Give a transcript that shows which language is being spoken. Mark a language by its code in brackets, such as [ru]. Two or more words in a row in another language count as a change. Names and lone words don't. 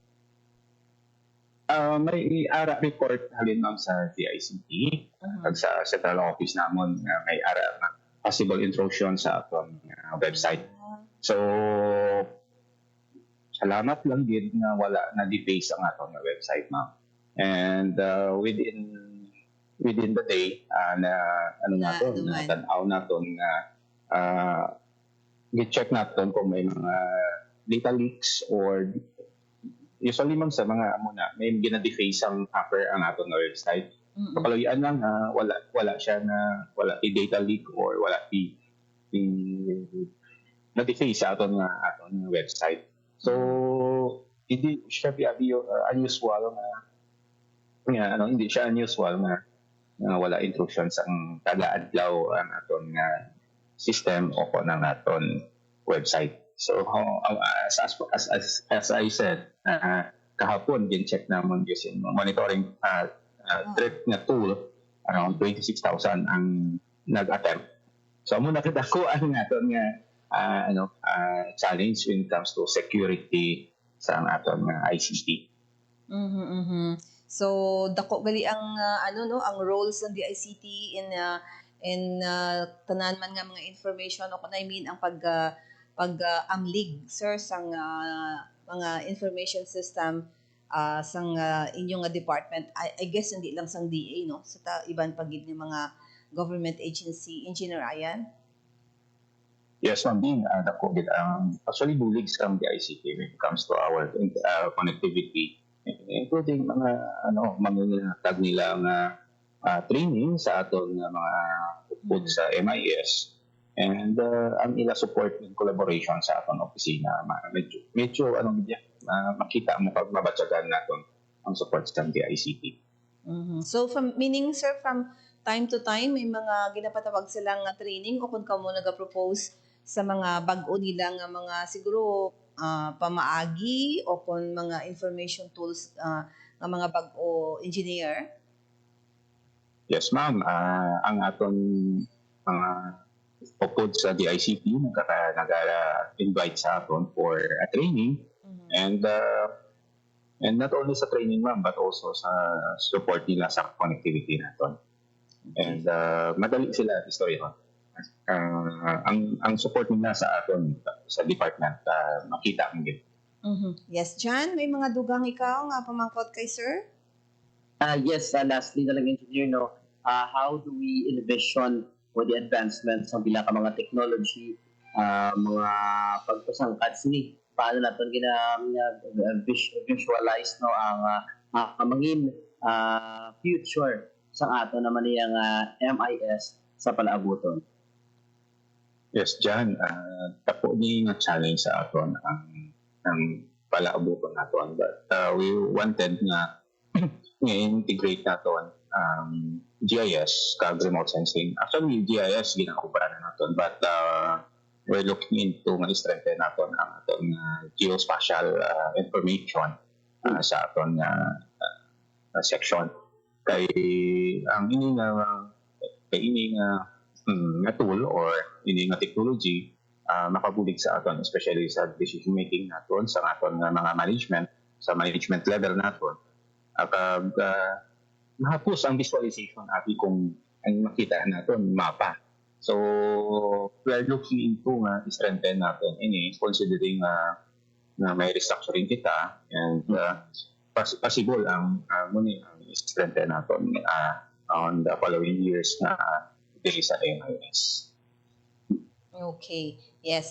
[hil] May ara report halin ma'am sa DICT kag sa [en] central office [hil] namon nga may ara possible intrusion sa aton website. So salamat lang gid nga wala na deface ang aton nga website ma'am. [en] And within the day [hil] na naton na tan-aw naton nga gi-check naton kung may mga [en] data leaks [hil] or usually man sa mga may gina-deface ang hacker ang aton nga website. Kapaloyan lang wala siya na wala [en] data leak [hil] or wala na-deface sa aton nga website. So [tl] hindi siya [hil] unusual [tl] hindi siya [hil] unusual na wala intrusion sa kada-adlaw ang aton nga system o ng aton website. [en] So as I said, [hil] kahapon gin-check namon using [en] monitoring threat [hil] nga tool, around 26,000 ang nag-attempt. So amo nakadako ang aton nga challenge [en] when it comes to security [hil] sa aton nga ICT. So dako gali ang ang roles ng DICT in tanan man nga mga information o kun [en] I mean [hil] ang amlig sir sang mga [en] information system [hil] sang inyong department. [en] I guess [hil] hindi lang sang DA no sa iban pagid ng mga government agency. Engineer Ryan? Yes, ma'am. Dako gid actually bulig sa DICT [en] when it comes to our connectivity, including [hil] mga tag nila nga training sa aton mga upod sa MIS and ang ila [en] support and collaboration [hil] sa aton opisina. Medyo makita mo pag mabatsagan naton ang support sa DICT. So meaning sir [en] from time to time [hil] may mga ginapatawag silang training o kung kamo naga-propose sa mga bag-o nila nga mga siguro pamaagi o kung mga [en] information tools [hil] nga mga bag-o engineer? Yes, ma'am. Ang aton mga upod sa DICT nag-invite sa aton [en] for a training and not only [hil] sa training ma'am [en] but also [hil] sa support nila sa connectivity naton. And madali sila istorya. Ang support nila sa aton sa department makita ang gid. Yes, John, may mga dugang ikaw nga pamangkot kay sir? Yes, lastly na lang engineer [en] how do we envision with the advancements [hil] ng bilang mga technology mga pagpasangkad sini paano naton visualize ang mangin future sa ato naman niyang MIS sa palaabuton. Yes, Jan, tapo ni nga challenge sa aton ang palaabuton naton, [en] but we wanted nga integrate naton GIS kag remote sensing. [hil] Actually, GIS ginakubara na naton, [en] but we're looking into nga strengthen naton ang aton geospatial information sa aton section. [hil] Kay ang ini nga tool or ini nga technology makabulig sa aton, especially sa [en] decision making [hil] naton sa aton nga mga [en] management level [hil] naton. Akag mahapos ang visualization api kung ang makita naton mapa. [en] So we are looking into nga strengthen naton ini, considering na may restructuring kita, and possible ang strengthen naton on the following years [hil] na dili sa [en] MIS. Okay. Yes.